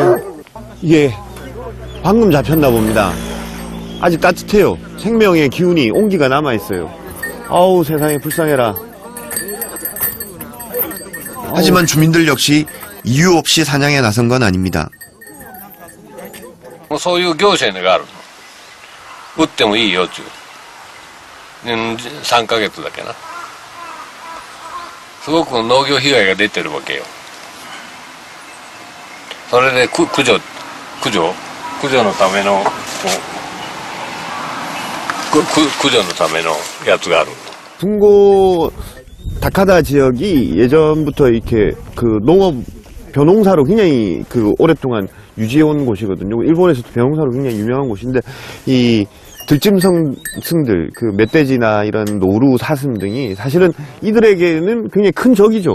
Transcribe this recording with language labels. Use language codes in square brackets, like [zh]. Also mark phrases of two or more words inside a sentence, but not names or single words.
[ko] 이게 방금 잡혔나 봅니다. 아직 따뜻해요. 생명의 기운이, 온기가 남아있어요. 아우, 세상에 불쌍해라. 하지만 주민들 역시 이유 없이 사냥에 나선 건 아닙니다. [ja] そういう行政がある。撃ってもいいよっていう。3ヶ月だけな。すごく農業被害が出てるわけよ。それで駆除のための駆除のためのやつがある。 [ko] 분고 다카다 지역이 예전부터 이렇게 그 농업 벼농사로 굉장히 그 오랫동안 유지해온 곳이거든요. 일본에서도 벼농사로 굉장히 유명한 곳인데 이 들짐승들, 그 멧돼지나 이런 노루, 사슴 등이 사실은 이들에게는 굉장히 큰 적이죠.